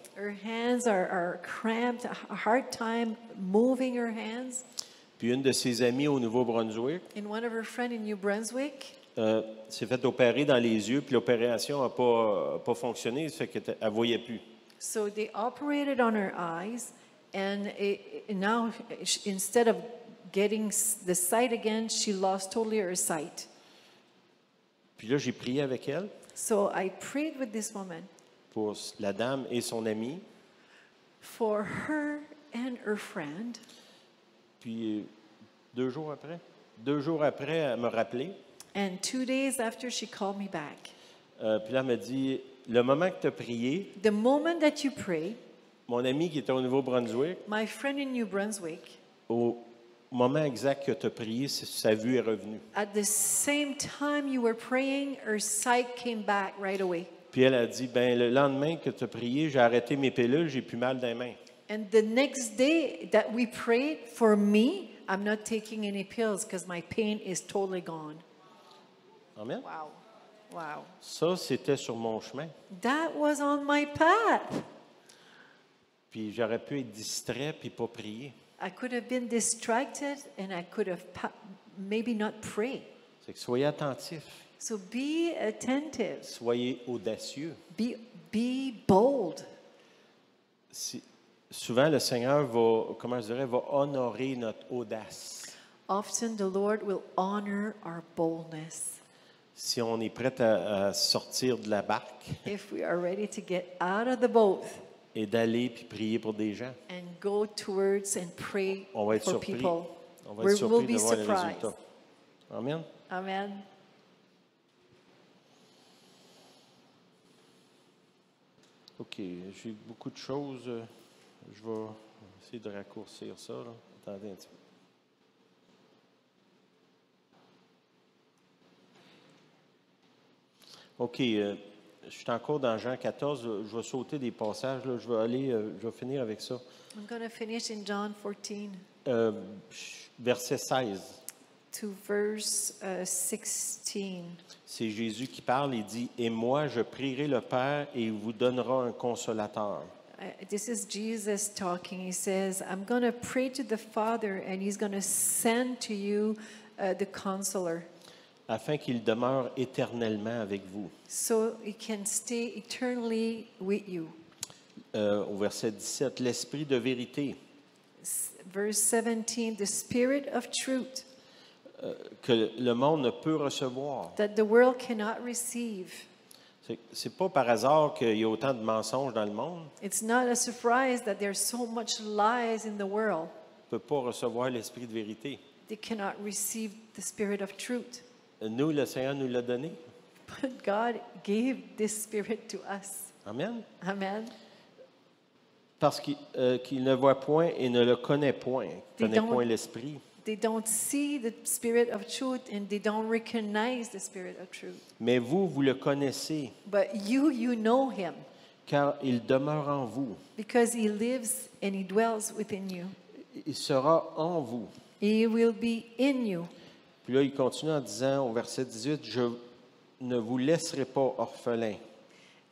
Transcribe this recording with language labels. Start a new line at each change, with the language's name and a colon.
English: Her hands are cramped, a hard time moving her hands.
French: Puis une de ses amies au Nouveau-Brunswick
English: And one of her friends in New Brunswick,
French: s'est fait opérer dans les yeux, puis l'opération n'a pas fonctionné, ça fait qu'elle ne voyait plus.
English: so they operated on her eyes, and now instead of getting the sight again, she lost totally her sight.
French: Puis là, j'ai prié avec elle
English: So I prayed with this woman
French: pour la dame et son ami.
English: for her and her friend.
French: Puis 2 jours après, elle m'a rappelé.
English: And 2 days after, she called me back.
French: Puis là, elle m'a dit, le moment que tu as prié,
English: the moment that you pray,
French: mon ami qui était au Nouveau-Brunswick,
English: my friend in New Brunswick,
French: au moment exact que tu as prié, sa vue est revenue.
English: at the same time you were praying, her sight came back right away.
French: Puis elle a dit, ben le lendemain que tu as prié, j'ai arrêté mes pilules, j'ai plus mal dans les mains.
English: And the next day that we prayed, for me, I'm not taking any pills because my pain is totally gone. Amen. Wow. Wow.
French: Ça, c'était sur mon chemin.
English: That was on my path.
French: Puis j'aurais pu être distrait puis pas prier.
English: I could have been distracted and I could have maybe not prayed.
French: C'est que soyez attentifs,
English: So be attentive.
French: soyez audacieux.
English: Be bold.
French: Souvent, le Seigneur va, comment je dirais, va honorer notre audace.
English: Often the Lord will honor our boldness.
French: Si on est prêt à sortir de la barque
English: If we are ready to get out of the boat
French: et d'aller puis prier pour des gens,
English: and go towards and pray
French: on va être
English: for
French: surpris.
English: people,
French: On va être
English: we'll
French: surpris
English: be
French: de voir les
English: surprised.
French: résultats. Amen.
English: Amen.
French: OK, j'ai beaucoup de choses. Je vais essayer de raccourcir ça. Là. Attendez un petit peu. OK, je suis encore dans Jean 14. Je vais sauter des passages. Là. Je vais finir avec ça.
English: I'm going to finish in John 14
French: Verset 16.
English: to verse 16.
French: C'est Jésus qui parle. Il dit, « Et moi, je prierai le Père et il vous donnera un consolateur. »
English: This is Jesus talking. He says, I'm going to pray to the Father, and He's going to send to you the Counselor,
French: afin qu'il demeure éternellement avec vous.
English: so He can stay eternally with you.
French: Au verset 17, l'Esprit de vérité,
English: Verse 17, the Spirit of truth
French: que le monde ne peut recevoir.
English: that the world cannot receive.
French: C'est pas par hasard qu'il y a autant de mensonges dans le monde.
English: It's not a surprise that there's so much lies in the world.
French: On ne peut pas recevoir l'Esprit de vérité.
English: They cannot receive the Spirit of truth.
French: Nous, le Seigneur nous l'a donné.
English: But God gave this Spirit to us. Amen. Amen.
French: Parce qu'il ne voit point et ne le connaît point.
English: They
French: Connaît
English: don't-
French: point l'Esprit.
English: They don't see the Spirit of truth and they don't recognize the Spirit of truth.
French: Mais vous, vous le connaissez,
English: But you know Him
French: car il demeure en vous.
English: because He lives and He dwells within you.
French: Il sera en vous.
English: He will be in you.
French: Puis là, il continue en disant au verset 18, « Je ne vous laisserai pas orphelins. »